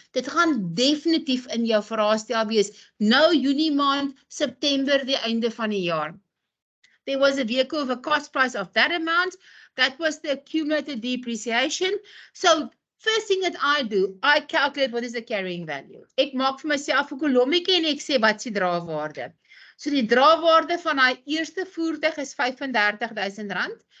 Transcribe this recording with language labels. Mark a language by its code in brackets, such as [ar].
[af] Dit gaan definitief in jou vraestel wees. Nou Junie maand, September, die einde van die jaar. [en] There was a vehicle with a cost price of that amount. That was the accumulated depreciation. So first thing that I do, I calculate what is the carrying value. [af] Ek maak vir myself 'n kolommetjie en ek sê wat is die drawaarde. So die drawaarde van daai eerste voertuig is R35,000.